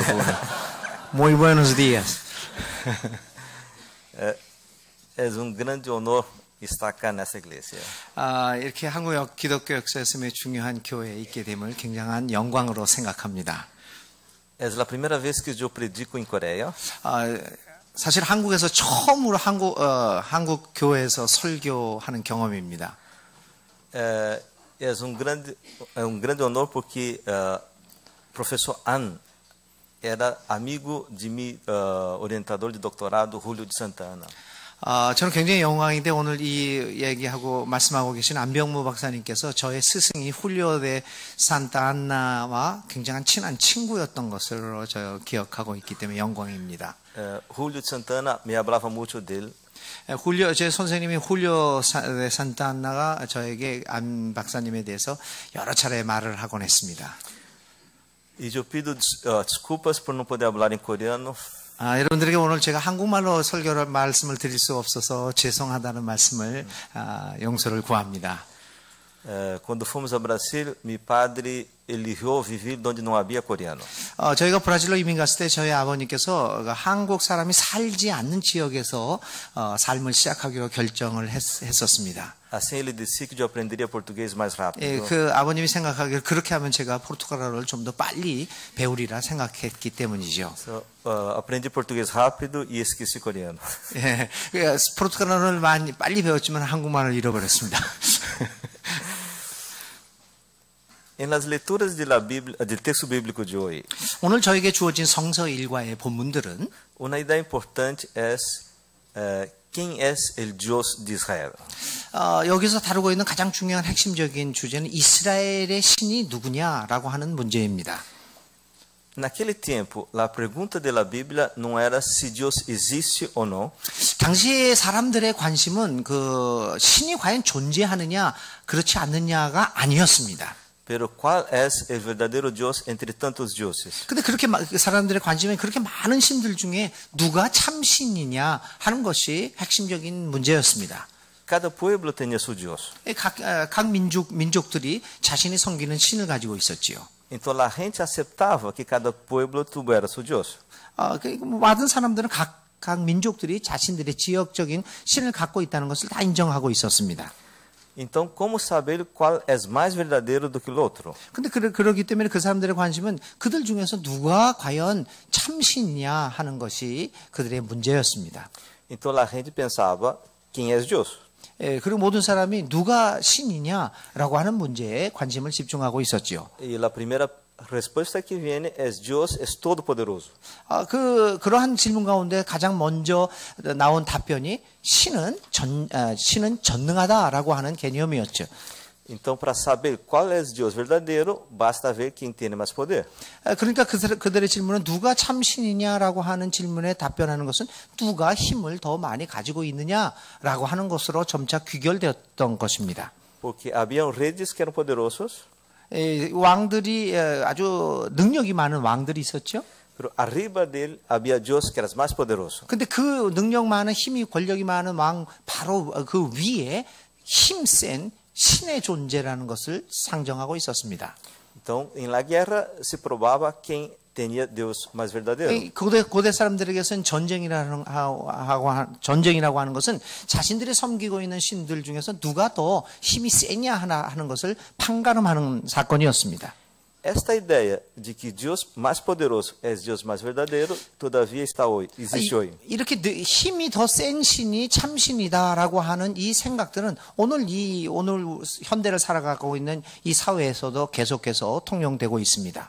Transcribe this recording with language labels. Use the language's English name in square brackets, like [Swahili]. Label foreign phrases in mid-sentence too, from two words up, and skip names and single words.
[Spanish] Muy buenos días. Es un grande honor estar acá nessa iglesia. [Korean] 이렇게 한국 기독교 역사에서 중요한 교회에 있게 됨을 굉장한 영광으로 생각합니다. [Spanish] Es la primera vez que yo predico en Coreia. [Korean] 사실 한국에서 처음으로 한국 교회에서 설교하는 경험입니다. [Portuguese] é um grande honor porque professor An era amigo de mi orientador de doutorado Julio de Santana. [Korean] 저는 굉장히 영광인데 오늘 이 얘기하고 말씀하고 계신 안병무 박사님께서 저의 스승이 훌리오 데 산타 안나와 굉장한 친한 친구였던 것으로 저 기억하고 있기 때문에 영광입니다. [Portuguese] Julio de Santana me hablava muito dele. [Korean] 제 선생님이 훌리오 데 산타 안나가 저에게 안 박사님에 대해서 여러 차례 말을 하곤 했습니다. [Portuguese] E eu pido desculpas por não poder falar em coreano. [Korean] 여러분들에게 오늘 제가 한국말로 설교를 말씀을 드릴 수 없어서 죄송하다는 말씀을 용서를 구합니다. [Portuguese] Quando fomos ao Brasil, meu padre eligiu viver onde não havia coreano. [Korean] 저희가 브라질로 이민 갔을 때 저희 아버님께서 한국 사람이 살지 않는 지역에서 삶을 시작하기로 결정을 했었습니다. [Portuguese] Assim ele disse que eu aprenderia português mais rápido. 그 아버님이 생각하기를 그렇게 하면 제가 포르투갈어를 좀 더 빨리 배우리라 생각했기 때문이죠. So, aprendi português rápido e esqueci coreano. [Korean] 예, 포르투갈어를 많이 빨리 배웠지만 한국말을 잃어버렸습니다. [Portuguese] Em las leituras de la Bíblia, del texto bíblico de hoje, [Korean] 오늘 저에게 주어진 성서 일과의 본문들은 [Portuguese] uma ideia importante é quem é [Spanish] el Dios [Portuguese] de Israel. [Korean] 여기서 다루고 있는 가장 중요한 핵심적인 주제는 이스라엘의 신이 누구냐라고 하는 문제입니다. [Portuguese] Naquele tempo, a pergunta da Bíblia não era se Deus existe ou não. [Korean] 당시의 사람들의 관심은 그 신이 과연 존재하느냐 그렇지 않느냐가 아니었습니다. [Portuguese] Pero qual é o verdadeiro Deus entre tantos dioses? [Korean] 근데 그렇게 사람들의 관심은 그렇게 많은 신들 중에 누가 참 신이냐 하는 것이 핵심적인 문제였습니다. [Portuguese] Cada pueblo tinha seu Deus. [Korean] 각 민족들이 자신이 섬기는 신을 가지고 있었지요. [Portuguese] Então a gente aceitava que cada pueblo tivesse seu Deus. [Korean] 많은 사람들은 각 민족들이 자신들의 지역적인 신을 갖고 있다는 것을 다 인정하고 있었습니다. [Portuguese] Então, como saber qual é mais verdadeiro do que o outro? [Korean] 근데 그러기 때문에 그 사람들의 관심은 그들 중에서 누가 과연 참신이냐 하는 것이 그들의 문제였습니다. [Portuguese] Então a gente pensava quem é Deus. [Korean] 그리고 모든 사람이 누가 신이냐라고 하는 문제에 관심을 집중하고 있었지요. [Portuguese] E a primeira resposta que vem é Deus é todo poderoso. [Korean] 그러한 질문 가운데 가장 먼저 나온 답변이 신은 전능하다라고 하는 개념이었죠. [Portuguese] Então, para saber qual é Deus verdadeiro, basta ver quem tem mais poder. [Korean] 그러니까 그들의 질문은 누가 참 신이냐라고 하는 질문에 답변하는 것은 누가 힘을 더 많이 가지고 있느냐라고 하는 것으로 점차 귀결되었던 것입니다. [Portuguese] Porque haviam reis que eram poderosos. [Korean] 왕들이 아주 능력이 많은 왕들이 있었죠. [Portuguese] Pero arriba dele havia Deus que era mais poderoso. [Korean] 근데 그 능력 많은 힘이 권력이 많은 왕 바로 그 위에 힘센 신의 존재라는 것을 상정하고 있었습니다. [Portuguese] Então, em [Spanish] la guerra [Portuguese] se provava quem tinha Deus mais verdadeiro. [Korean] 고대 사람들에게서는 전쟁이라고 하는 것은 자신들이 섬기고 있는 신들 중에서 누가 더 힘이 세냐 하는 것을 판가름하는 사건이었습니다. [Portuguese] Esta ideia de que Deus mais poderoso é Deus mais verdadeiro, todavia existe hoje. [Korean] 이렇게 힘이 더 센 신이 참신이다라고 하는 이 생각들은 오늘 현대를 살아가고 있는 이 사회에서도 계속해서 통용되고 있습니다.